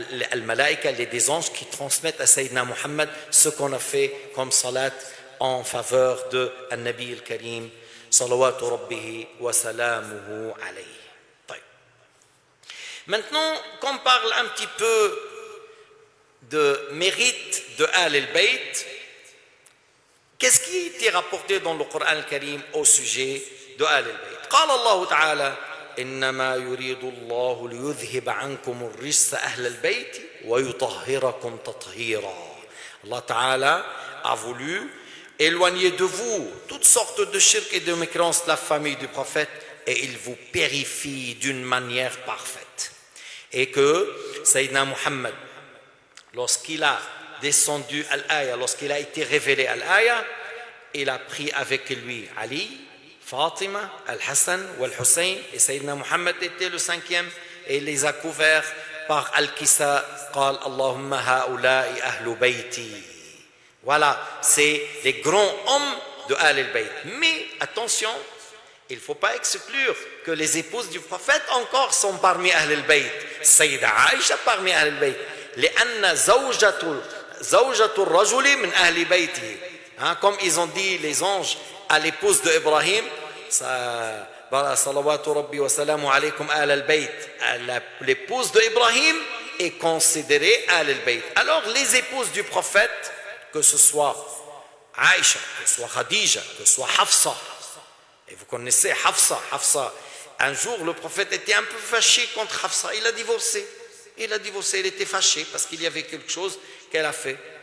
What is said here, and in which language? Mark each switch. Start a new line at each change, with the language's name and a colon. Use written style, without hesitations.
French: al-malaïka, des anges qui transmettent à Sayyidina Muhammad ce qu'on a fait comme salat en faveur de An-Nabi al-Karim
Arabic: salawatu rabbihi wa salamuhu alayhi.
French: Maintenant qu'on parle un petit peu de mérite de Ahl al-Bayt, qu'est-ce qui a été rapporté dans le Coran al-Karim au sujet de Ahl al-Bayt?
Arabic: قال الله تعالى إنما يريد الله ليذهب عنكم الرجس أهل البيت ويطهركم تطهيرا.
French: Allah Ta'ala a voulu éloigner de vous toutes sortes de shirk et de mécréances de la famille du prophète et il vous purifie d'une manière parfaite. Et que Sayyidina Muhammad, lorsqu'il a descendu al-Aya, lorsqu'il a été révélé al-Aya, il a pris avec lui Ali, Fatima, Al-Hassan ou Al-Hussein, et Sayyidina Muhammad était le cinquième, et il les a couverts par Al-Kisa,
Arabic: قال اللهم هؤلاء أهل بيتي.
French: Voilà, c'est les grands hommes de Ahl al-Bayt. Mais attention, il ne faut pas exclure que les épouses du prophète encore sont parmi Ahl al-Bayt. Sayyida Aïcha parmi Ahl al-Bayt.
Arabic: لأن زوجة الرجل من أهل بيته.
French: Comme ils ont dit les anges à l'épouse d'Ibrahim,
Arabic: salawatu rabbi wa salamu alaykum Ahl al-Bayt.
French: L'épouse d'Ibrahim est considérée Ahl al-Bayt. Alors les épouses du prophète, que ce soit Aïcha, que ce soit Khadija, que ce soit Hafsa, et vous connaissez Hafsa, un jour le prophète était un peu fâché contre Hafsa, il a divorcé, il était fâché parce qu'il y avait quelque chose qu'elle a fait.